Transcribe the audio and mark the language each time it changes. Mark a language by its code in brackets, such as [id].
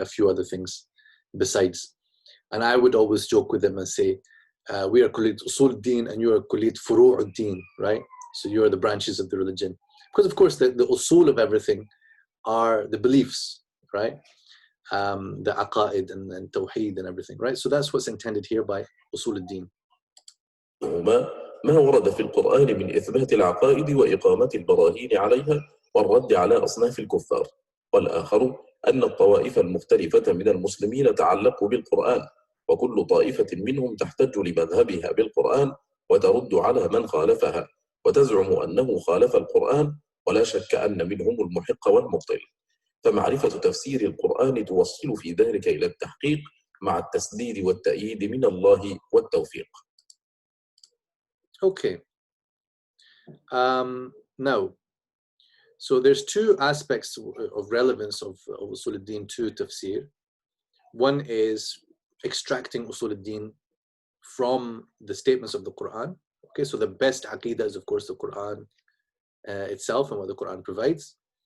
[en] A few other things besides. And I would always joke with them and say, we are Kulliyat Usul al-Din and you are Kulliyat Furu' al-Din, right? So you are the branches of the religion. Because of course the usul of everything are the beliefs, right? The aqaid and tawheed and everything, right? So that's what's intended here by Usul al-Din. [ar] ما ورد في القرآن من إثبات العقائد وإقامة البراهين عليها والرد على أصناف الكفار. والآخر أن الطوائف المختلفة من المسلمين تعلقوا بالقرآن، وكل طائفة منهم تحتج لمذهبها بالقرآن وترد على من خالفها وتزعم أنه خالف القرآن، ولا شك أن منهم المحق والمبطل. فمعرفة تفسير القرآن توصل في ذلك إلى التحقيق مع التسديد والتأييد من الله والتوفيق. [en] Okay. Now, so there's two aspects of relevance of Usul al-Din to Tafsir. One is extracting Usul al-Din from the statements of the Quran. Okay, so the best Aqidah is, of course, the Quran itself and what the Quran provides.